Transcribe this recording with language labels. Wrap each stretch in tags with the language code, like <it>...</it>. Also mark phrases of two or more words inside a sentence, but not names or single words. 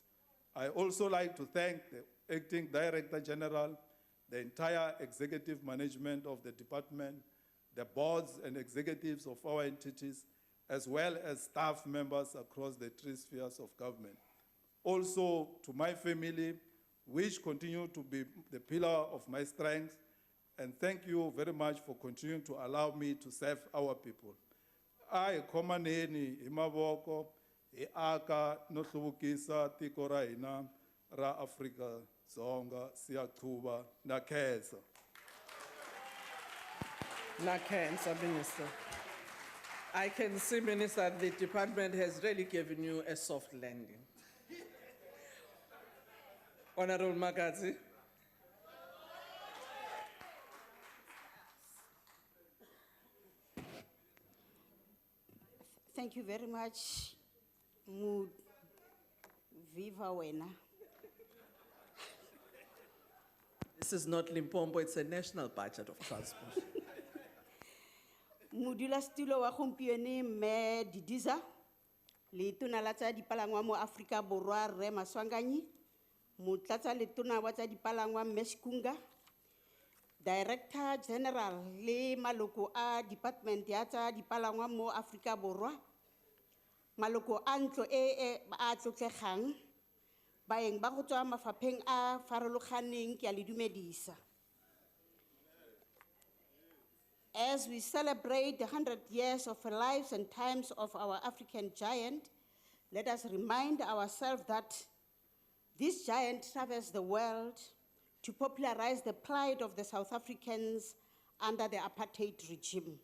<en>I also like to thank the Acting Director General, the entire executive management of the department, the boards and executives of our entities, as well as staff members across the three spheres of government. Also to my family, which continue to be the pillar of my strength, and thank you very much for continuing to allow me to serve our people.</en> <ts>I komaneni imavoko, aka no hluvukisa tiko ra hina ra Afrika Dzonga, siyachuba na khensa. Na cancer, Minister.</ts> <en>I can see, Minister, the department has really given you a soft landing. Honorable Magazi. Thank you very much, Viva Wena. This is not Limpopo, it's a national budget of transport.</en> <tn>Modula stulo wa gompieno me Didiza, le tona la tsa dipalangwa mo Afrika Borwa re Maswanganyi, motlatsa le tona wa tsa dipalangwa me Shikunga, Director General le maloko a Department ya tsa dipalangwa mo Afrika Borwa, maloko a ntlo a tlotlegang, baeng ba go tswa mafapheng a farologaneng ke a le dumedisa.</tn> <en>As we celebrate the 100 years of the lives and times of our African giant, let us remind ourselves that this giant travels the world to popularize the plight of the South Africans under the apartheid regime.</en>